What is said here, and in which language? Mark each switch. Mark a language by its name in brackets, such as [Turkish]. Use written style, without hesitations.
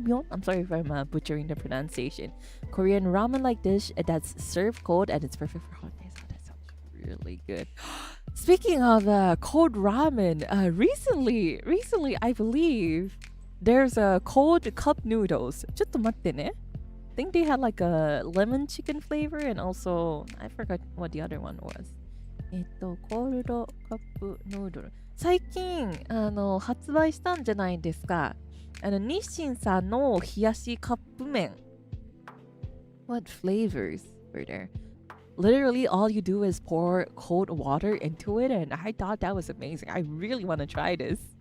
[English] I'm sorry if I'm butchering the pronunciation. Korean ramen-like dish that's served cold and it's perfect for hot days. Oh, that sounds really good. Speaking of cold ramen, recently, I believe there's a cold cup noodles. [Japanese] ちょっと待ってね。 [English] I think they had like a lemon chicken flavor and also I forgot what the other one was. [Japanese] コールドカップヌードル。最近発売したんじゃないですか。日清さんの冷やしカップ麺。 [English] What flavors were there? Literally all you do is pour cold water into it and I thought that was amazing. I really want to try this.